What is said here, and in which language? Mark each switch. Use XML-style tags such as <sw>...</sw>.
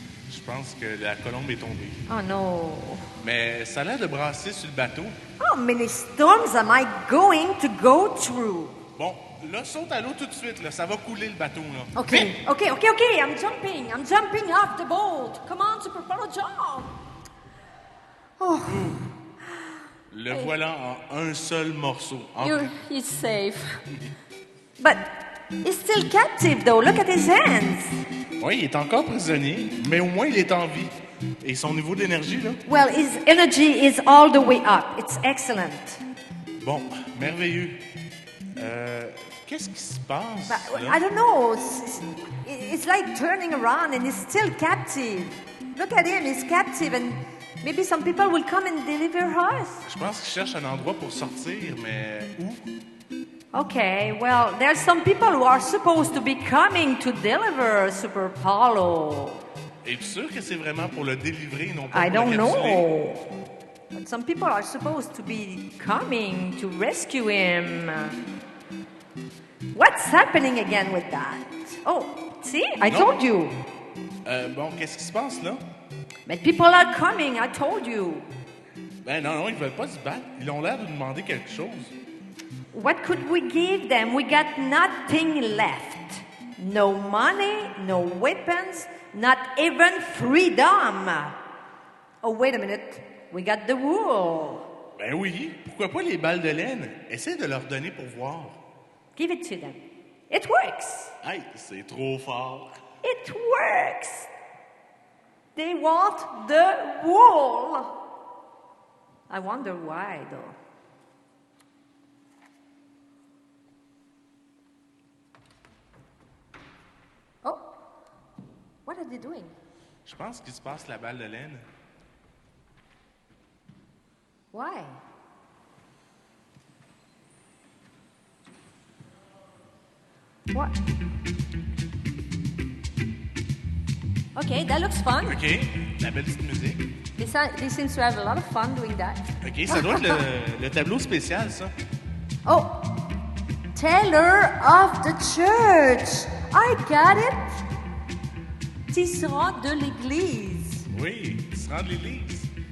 <fr>je pense que la colombe est tombée.</fr> <en>Oh no.</en> <fr>Mais ça a l'air de brasser sur le bateau.</fr> <en>How many storms am I going to go through?</en> <fr>Bon, là, saute à l'eau tout de suite, là. Ça va couler le bateau, là.</fr> <en>Okay,</en> <fr>Vite!</fr> <en>okay. I'm jumping. I'm jumping off the boat. Come on, Super Polo, jump. Oh,</en> <fr>Le voilà en un seul morceau. En-</fr> <en>he's safe. But he's still captive, though. Look at his hands.</en> <fr>Oui, il est encore prisonnier, mais au moins il est en vie. Et son niveau d'énergie, là?</fr> <en>Well, his energy is all the way up. It's excellent.</en> <fr>Bon, merveilleux. Qu'est-ce qui se passe?</fr> <en>But</en> <fr>là?</fr> <en>I don't know. It's like turning around and he's still captive. Look at him. He's captive, and maybe some people will come and deliver us.</en> <fr>Je pense qu'il cherche un endroit pour sortir, mais où?</fr> <en>Okay, well, there's some people who are supposed to be coming to deliver Super Paulo.</en> <fr>Es-tu sûr que c'est vraiment pour le délivrer, non pas</fr> <en>I</en> <fr>pour le</fr> <en>don't</en> <fr>capturer?</fr> <en>know. But some people are supposed to be coming to rescue him. What's happening again with that? Oh, see? I No. told you.</en> <fr>Bon, qu'est-ce qui se passe, là?</fr> <en>But people are coming, I told you.</en> <fr>Ben non, ils veulent pas se battre. Ils ont l'air de demander quelque chose.</fr> <en>What could we give them? We got nothing left. No money, no weapons, not even freedom. Oh, wait a minute. We got the wool.</en> <fr>Ben oui, pourquoi pas les balles de laine? Essaye de leur donner pour voir.</fr> <en>Give it to them. It works.</en> <fr>Hey, c'est trop fort.</fr> <en>It works. They want the wool. I wonder why, though. Oh, what are they doing?</en> <fr>Je pense qu'il se passe la balle de laine.</fr> <en>Why? What? Okay, that looks fun.</en> <fr>OK, la belle petite musique.</fr> <en>They seem to have a lot of fun doing that.</en> <fr>OK, ça doit être le tableau spécial, ça.</fr> <en>Oh, Taylor of the church. I got it.</en> <fr>Tisserand de l'église. Oui, il se rend de l'église.</fr>